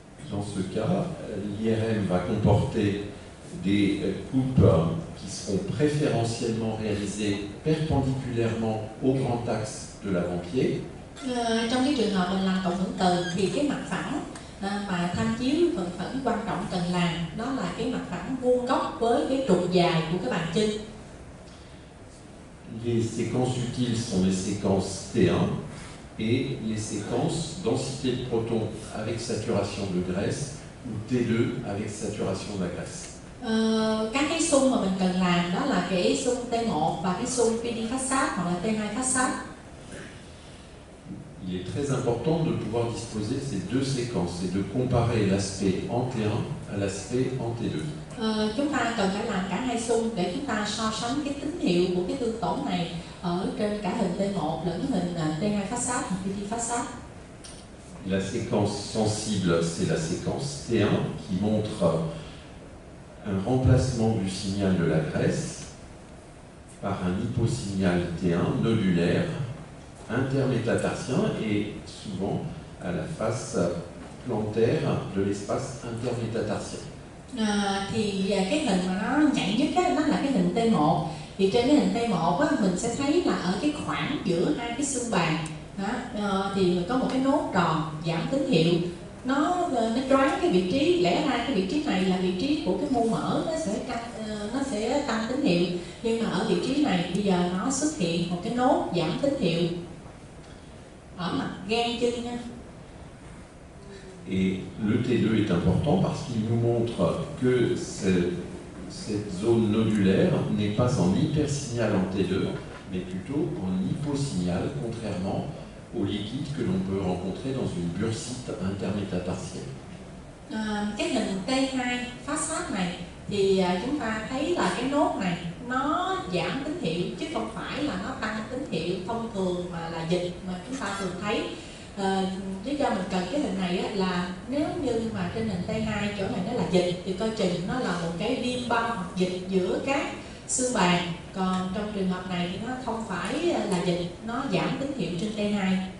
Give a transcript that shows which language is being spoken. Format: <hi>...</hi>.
<fr>Dans ce cas, l'IRM va comporter des coupes qui seront préférentiellement réalisées perpendiculairement au grand axe de l'avant-pied.</fr> <vi>Trong cái trường hợp mình làm cộng hưởng từ thì cái mặt phẳng mà tham chiếu phần phẳng quan trọng cần làm đó là cái mặt phẳng vuông góc với cái trục dài của cái bàn chân.</vi> <fr>Les séquences utiles sont les séquences T1 et les séquences densité de protons avec saturation de graisse ou T2 avec saturation de la graisse.</fr> <vi>Các cái xung mà mình cần làm đó là cái xung T1 và cái xung PD phát sát hoặc là T2 phát sát.</vi> <fr>Il est très important de pouvoir disposer de ces deux séquences et de comparer l'aspect en T1 à l'aspect en T2.</fr> <vi>Chúng ta cần phải làm cả hai xung để chúng ta so sánh cái tín hiệu của cái tương tổn này ở trên cả hình T1 lẫn hình T2 phát sát hoặc PD phát sát.</vi> <fr>La séquence sensible, c'est la séquence T1 qui montre un remplacement du signal de la graisse par un hyposignal T1 nodulaire intermétatarsien et souvent à la face plantaire de l'espace intermétatarsien.</fr> <vi>Thì cái hình mà nó nhạy nhất đó là cái hình T1. Thì trên cái hình T1 á, mình sẽ thấy là ở cái khoảng giữa hai cái xương bàn đó, thì có một cái nốt tròn giảm tín hiệu. Nó choáng cái vị trí, lẽ ra cái vị trí này là vị trí của cái mô mỡ, nó sẽ tăng tín hiệu, nhưng mà ở vị trí này bây giờ nó xuất hiện một cái nốt giảm tín hiệu ở mặt gan chân nha.</vi> <fr>Et le T2 est important parce qu'il nous montre que cette zone nodulaire n'est pas en hypersignal en T2, mais plutôt en hyposignal, contrairement au liquide que l'on peut rencontrer dans une bursite intermétatarsienne.</fr> <vi>Cái hình T2 phát sát này thì chúng ta thấy là cái nốt này nó giảm tín hiệu chứ không phải là nó tăng tín hiệu thông thường mà là dịch mà chúng ta thường thấy. Lý do mình cần cái hình này á, là nếu như mà trên hình T2 chỗ này nó là dịch thì coi chừng nó là một cái viêm băng hoặc dịch giữa các xương bàn, còn trong trường hợp này thì nó không phải là dịch, nó giảm tín hiệu trên T2.</vi>